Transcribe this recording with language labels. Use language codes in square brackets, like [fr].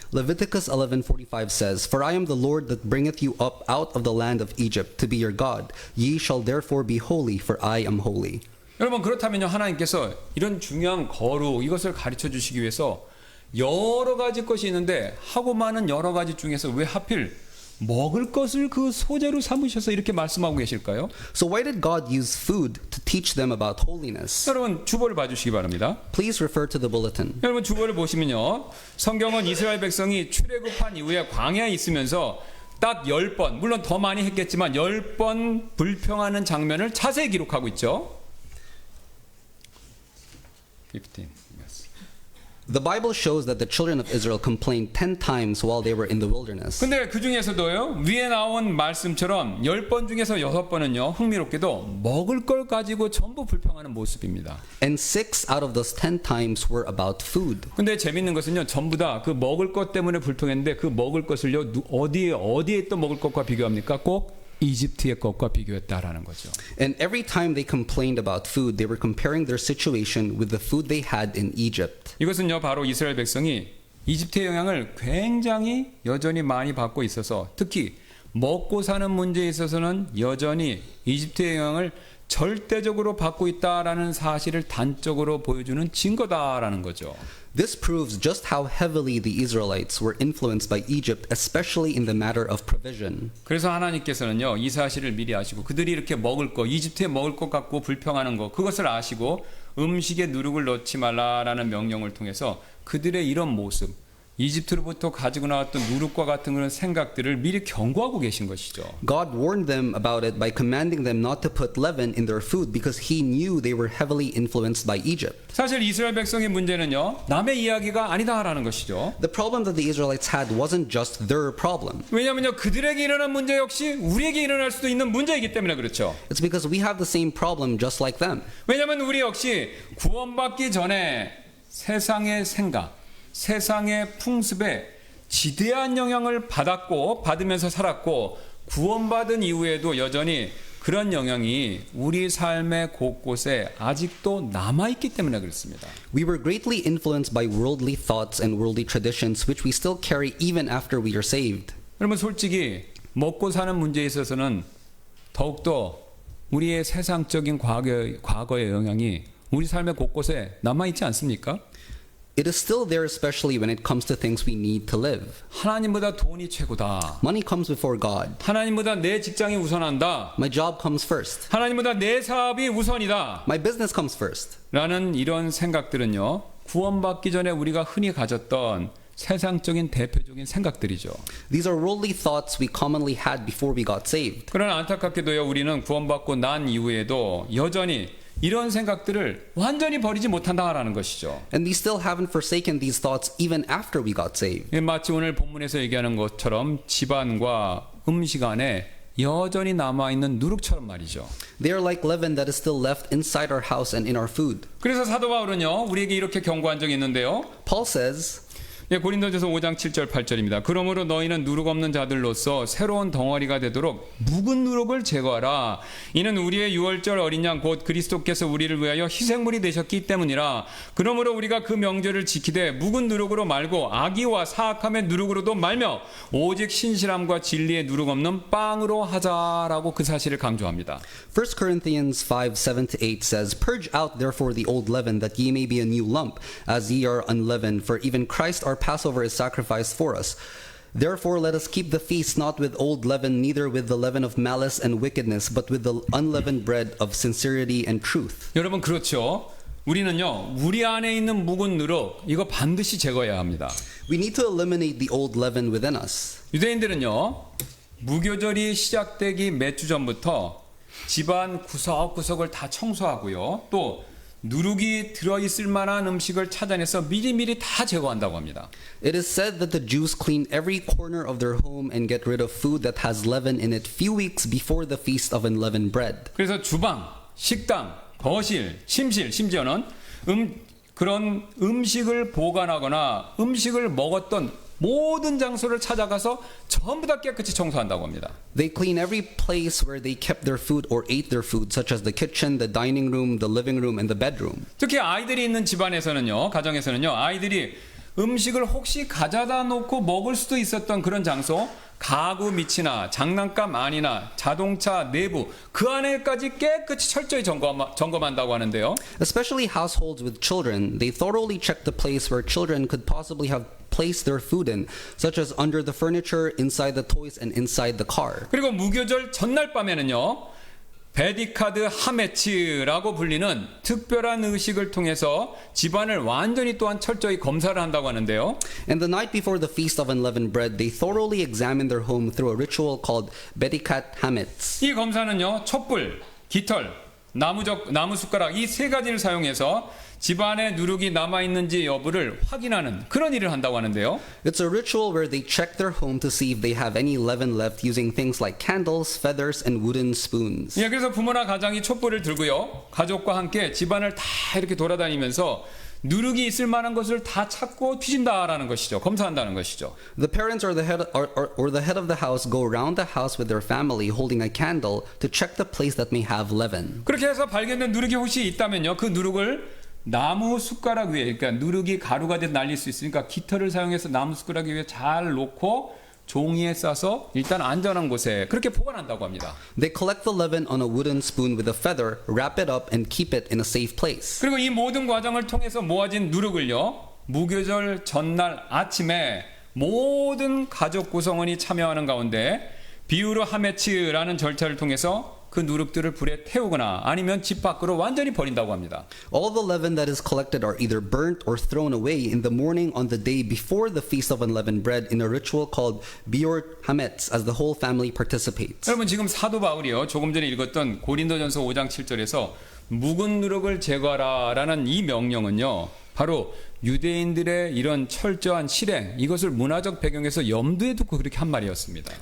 [en] Leviticus 11:45 says, For I am the Lord that bringeth you up out of the land of Egypt to be your God. Ye shall therefore be holy, for I am holy. [ko] 여러분 그렇다면요 하나님께서 이런 중요한 거룩 이것을 가르쳐 주시기 위해서 여러 가지 것이 있는데 하고 많은 여러 가지 중에서 왜 하필 먹을 것을 그 소재로 삼으셔서 이렇게 말씀하고 계실까요? [en] So why did God use food to teach them about holiness? [ko] 여러분 주보를 봐주시기 바랍니다. [en] Please refer to the bulletin. [ko] 여러분 주보를 보시면요 성경은 이스라엘 백성이 출애굽한 이후에 광야에 있으면서 딱 10번 물론 더 많이 했겠지만 10번 불평하는 장면을 자세히 기록하고 있죠. [en] 15. Yes. The Bible shows that the children of Israel complained 10 times while they were in the wilderness. [ko] 근데 그 중에서도요, 위에 나온 말씀처럼 10번 중에서 6번은요, 흥미롭게도 먹을 걸 가지고 전부 불평하는 모습입니다. [en] And 6 out of those 10 times were about food. [ko] 근데 재밌는 것은요, 전부 다 그 먹을 것 때문에 불평했는데 그 먹을 것을요, 어디에 있던 먹을 것과 비교합니까? 꼭 이집트의 것과 비교했다라는 거죠. [en] And every time they complained about food, they were comparing their situation with the food they had in Egypt. [ko] 이것은요, 바로 이스라엘 백성이 이집트의 영향을 굉장히 여전히 많이 받고 있어서 특히 먹고 사는 문제에 있어서는 여전히 이집트의 영향을 절대적으로 받고 있다라는 사실을 단적으로 보여주는 증거다라는 거죠. [en] This proves just how heavily the Israelites were influenced by Egypt, especially in the matter of provision. [ko] 그래서 하나님께서는요, 이 사실을 미리 아시고 그들이 이렇게 먹을 거, 이집트에 먹을 것 갖고 불평하는 거, 그것을 아시고 음식에 누룩을 넣지 말라라는 명령을 통해서 그들의 이런 모습, 이집트로부터 가지고 나왔던 누룩과 같은 그런 생각들을 미리 경고하고 계신 것이죠. [en] God warned them about it by commanding them not to put leaven in their food because he knew they were heavily influenced by Egypt. [ko] 사실 이스라엘 백성의 문제는요, 남의 이야기가 아니다라는 것이죠. [en] The problem that the Israelites had wasn't just their problem. [ko] 왜냐하면요, 그들에게 일어난 문제 역시 우리에게 일어날 수도 있는 문제이기 때문에 그렇죠. [en] It's because we have the same problem just like them. [ko] 왜냐하면 우리 역시 구원받기 전에 세상의 생각, 세상의 풍습에 지대한 영향을 받으면서 살았고 구원받은 이후에도 여전히 그런 영향이 우리 삶의 곳곳에 아직도 남아있기 때문에 그렇습니다. [en] We were greatly influenced by worldly thoughts and worldly traditions which we still carry even after we are saved. [ko] 여러분 솔직히 먹고 사는 문제에 있어서는 더욱더 우리의 세상적인 과거의 영향이 우리 삶의 곳곳에 남아있지 않습니까? [en] It is still there, especially when it comes to things we need to live. [ko] 하나님보다 돈이 최고다. [en] Money comes before God. [ko] 하나님보다 내 직장이 우선한다. [en] My job comes first. [ko] 하나님보다 내 사업이 우선이다. [en] My business comes first. [ko] 라는 이런 생각들은요, 구원받기 전에 우리가 흔히 가졌던 세상적인 대표적인 생각들이죠. [en] These are worldly thoughts we commonly had before we got saved. [ko] 그러나 안타깝게도요, 우리는 구원받고 난 이후에도 여전히 이런 생각들을 완전히 버리지 못한다라는 것이죠. [en] And we still haven't forsaken these thoughts even after we got saved. [ko] 마치 오늘 본문에서 얘기하는 것처럼 집안과 음식 안에 여전히 남아있는 누룩처럼 말이죠. [en] They are like leaven that is still left inside our house and in our food. [ko] 그래서 사도 바울은요, 우리에게 이렇게 경고한 적이 있는데요. [en] Paul says, [ko] 고린도전서 5장 7절 8절입니다. 그러므로 너희는 누룩 없는 자들로서 새로운 덩어리가 되도록 묵은 누룩을 제거하라. 이는 우리의 유월절 어린 양 곧 그리스도께서 우리를 위하여 희생물이 되셨기 때문이라. 그러므로 우리가 그 명절을 지키되 묵은 누룩으로 말고 악의와 사악함의 누룩으로도 말며 오직 신실함과 진리의 누룩 없는 빵으로 하자라고 그 사실을 강조합니다. [en] 1 Corinthians 5:7-8 says, Purge out therefore the old leaven, that ye may be a new lump, as ye are unleavened. For even Christ our Passover is sacrificed for us. Therefore let us keep the feast not with old leaven, neither with the leaven of malice and wickedness, but with the unleavened bread of sincerity and truth. [ko] 여러분 그렇죠. 우리는요, 우리 안에 있는 묵은 누룩 이거 반드시 제거해야 합니다. [en] We need to eliminate the old leaven within us. [ko] 유대인들은요, 무교절이 시작되기 몇 주 전부터 집안 구석구석을 다 청소하고요, 또 누룩이 들어있을 만한 음식을 찾아내서 미리미리 다 제거한다고 합니다. [en] It is said that the Jews clean every corner of their home and get rid of food that has leaven in it few weeks before the feast of unleavened bread. [ko] 그래서 주방, 식당, 거실, 침실, 심지어는 그런 음식을 보관하거나 음식을 먹었던 모든 장소를 찾아가서 전부 다 깨끗이 청소한다고 합니다. [en] They clean every place where they kept their food or ate their food, such as the kitchen, the dining room, the living room, and the bedroom. [ko] 특히 아이들이 있는 집안에서는요, 가정에서는요, 아이들이 음식을 혹시 가져다 놓고 먹을 수도 있었던 그런 장소, 가구 밑이나 장난감 안이나 자동차 내부 그 안에까지 깨끗이 철저히 점검한다고 하는데요. [en] Especially households with children, they thoroughly check the place where children could possibly have placed their food in, such as under the furniture, inside the toys, and inside the car. [ko] 그리고 무교절 전날 밤에는요, 베디카드 하메츠라고 불리는 특별한 의식을 통해서 집안을 완전히 또한 철저히 검사를 한다고 하는데요. [en] And the night before the feast of unleavened bread, they thoroughly examine their home through a ritual called Bedikat Hametz. [ko] 이 검사는요, 촛불, 깃털, 나무 숟가락 이 세 가지를 사용해서 집안에 누룩이 남아있는지 여부를 확인하는 그런 일을 한다고 하는데요. [en] It's a ritual where they check their home to see if they have any leaven left using things like candles, feathers, and wooden spoons. [ko] 예, 그래서 부모나 가장이 촛불을 들고요. 가족과 함께 집안을 다 이렇게 돌아다니면서 누룩이 있을 만한 것을 다 찾고 뒤진다라는 것이죠. 검사한다는 것이죠. [en] The parents or the head of the house go around the house with their family holding a candle to check the place that may have leaven. [ko] 그렇게 해서 발견된 누룩이 혹시 있다면요. 그 누룩을 나무 숟가락 위에, 그러니까 누룩이 가루가 돼서 날릴 수 있으니까 깃털을 사용해서 나무 숟가락 위에 잘 놓고 종이에 싸서 일단 안전한 곳에 그렇게 보관한다고 합니다. [en] They collect the leaven on a wooden spoon with a feather, wrap it up, and keep it in a safe place. [ko] 그리고 이 모든 과정을 통해서 모아진 누룩을요. 무교절 전날 아침에 모든 가족 구성원이 참여하는 가운데 비우르 하메츠라는 절차를 통해서 그 누룩들을 불에 태우거나 아니면 집 밖으로 완전히 버린다고 합니다. [en] All the leaven that is collected are either burnt or thrown away in the morning on the day before the Feast of Unleavened Bread in a ritual called Biur Hametz as the whole family participates. [ko] 여러분 지금 사도 바울이요. 조금 전에 읽었던 고린도전서 5장 7절에서 묵은 누룩을 제거하라라는 이 명령은요. 바로 유대인들의 이런 철저한 실행, 이것을 문화적 배경에서 염두에 두고 그렇게 한 말이었습니다.